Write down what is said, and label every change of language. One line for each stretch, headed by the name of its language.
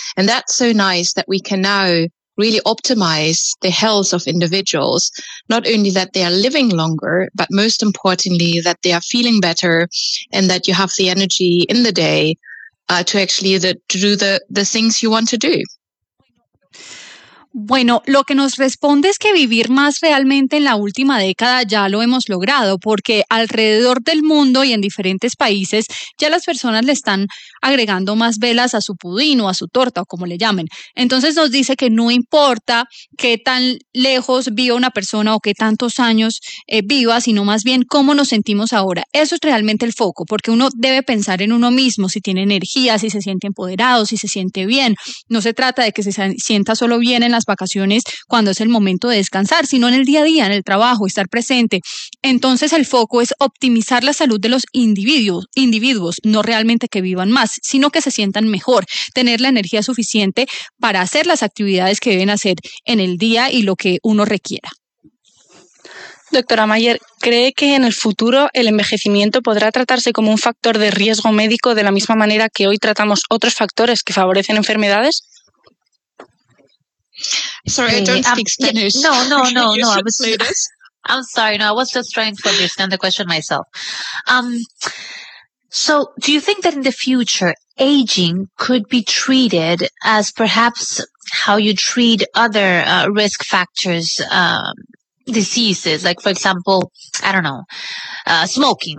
English: And that's so nice that we can now really optimize the health of individuals, not only that they are living longer, but most importantly, that they are feeling better and that you have the energy in the day to actually to do the things you want to do.
Spanish: Bueno, lo que nos responde es que vivir más realmente en la última década ya lo hemos logrado, porque alrededor del mundo y en diferentes países ya las personas le están agregando más velas a su pudín o a su torta o como le llamen. Entonces nos dice que no importa qué tan lejos viva una persona o qué tantos años viva, sino más bien cómo nos sentimos ahora. Eso es realmente el foco, porque uno debe pensar en uno mismo, si tiene energía, si se siente empoderado, si se siente bien. No se trata de que se sienta solo bien en las vacaciones cuando es el momento de descansar, sino en el día a día, en el trabajo, estar presente. Entonces el foco es optimizar la salud de los individuos, no realmente que vivan más, sino que se sientan mejor, tener la energía suficiente para hacer las actividades que deben hacer en el día y lo que uno requiera. Doctora Mayer, ¿cree que en el futuro el envejecimiento podrá tratarse como un factor de riesgo médico de la misma manera que hoy tratamos otros factores que favorecen enfermedades?
English: Sorry, I don't speak Spanish. No. I was just trying to understand the question myself. So do you think that in the future aging could be treated as perhaps how you treat other risk factors, diseases, like, for example, I don't know, smoking.